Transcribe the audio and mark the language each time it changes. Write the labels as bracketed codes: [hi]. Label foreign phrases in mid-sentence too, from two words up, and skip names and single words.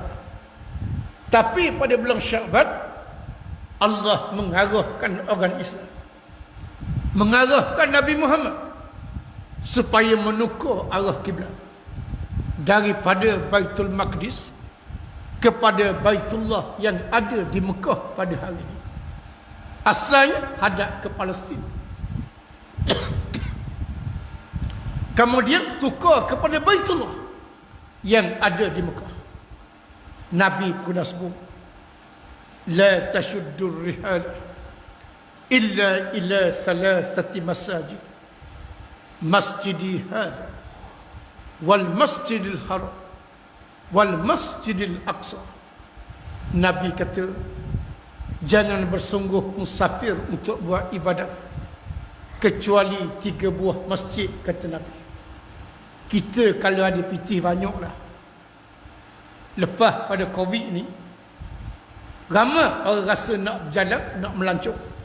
[ms] Tapi pada bulan Syaban Allah mengarahkan orang Islam, mengarahkan Nabi Muhammad supaya menukar arah kiblat daripada Baitul Maqdis kepada Baitullah yang ada di Mekah pada hari ini. Asalnya hadap ke Palestin, kemudian tukar kepada Baitullah yang ada di Mekah. Nabi pernah sebut, [ar] لا تشد الرحال إلا إلى ثلاثة مساجد، مسجدي هذا والمسجد الحرام والمسجد الأقصى. [ms] Nabi kata, jangan bersungguh musafir untuk buat ibadat kecuali 3 buah masjid, kata Nabi. Kita kalau ada pitih banyaklah. Lepas pada Covid ni, ramai orang rasa nak berjalan, nak melancong.